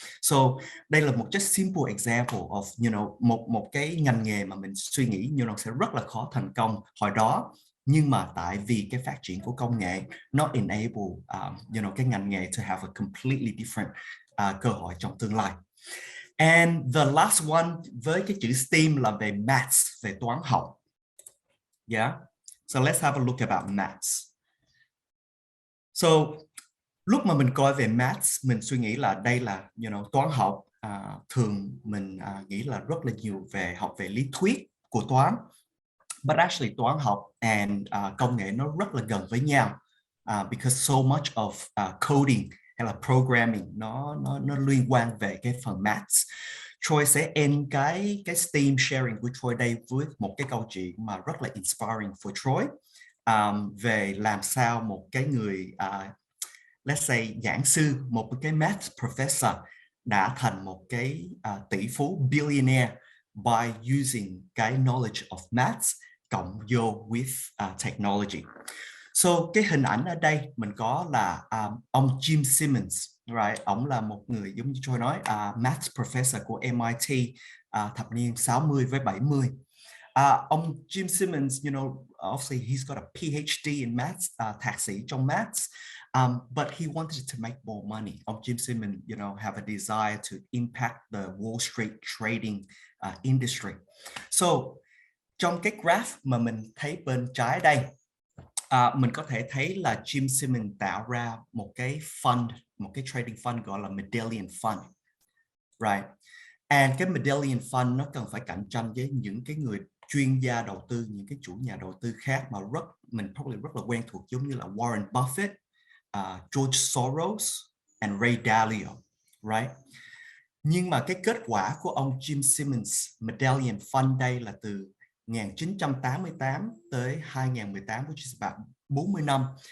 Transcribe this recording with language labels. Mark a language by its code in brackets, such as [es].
[vi] So đây là một [en] just simple example of, [vi] you know, một cái ngành nghề mà mình suy nghĩ như nó sẽ rất là khó thành công hồi đó, nhưng mà tại vì cái phát triển của công nghệ nó enable you know, cái ngành nghề [en] to have a completely different [vi] cơ hội trong tương lai. [en] And the last one [vi] với cái chữ STEAM là về maths, về toán học. Yeah. [en] So let's have a look about maths. [vi] So lúc mà mình coi về maths, mình suy nghĩ là đây là, you know, toán học. Thường mình nghĩ là rất là nhiều về học về lý thuyết của toán. But actually toán học and công nghệ nó rất là gần với nhau, [en] because so much of coding [vi] hay là programming nó liên quan về cái phần maths. Troy sẽ end cái STEAM sharing của Troy đây với một cái câu chuyện mà rất là inspiring for Troy, về làm sao một cái người let's say giảng sư, một cái math professor đã thành một cái tỷ phú billionaire by using cái knowledge of maths cộng vô with technology. So cái hình ảnh ở đây mình có là ông Jim Simmons, right? Ông là một người giống như tôi nói math professor của MIT thập niên 60 với 70. [en] Ông Jim Simmons, you know, obviously he's got a PhD in maths, [vi] thạc sĩ trong maths, [en] but he wanted to make more money. Ông Jim Simmons, you know, have a desire to impact the Wall Street trading industry. [vi] So trong cái graph mà mình thấy bên trái đây, mình có thể thấy là Jim Simmons tạo ra một cái fund, một cái trading fund gọi là Medallion Fund, right? And cái Medallion Fund nó cần phải cạnh tranh với những cái người chuyên gia đầu tư, những cái chủ nhà đầu tư khác mà mình probably rất là quen thuộc, giống như là Warren Buffett, [en] George Soros and Ray Dalio, right? [vi] Nhưng mà cái kết quả của ông Jim Simmons Medallion Fund đây là từ 1988 tới 2018, [en] which is about [vi] 40 năm.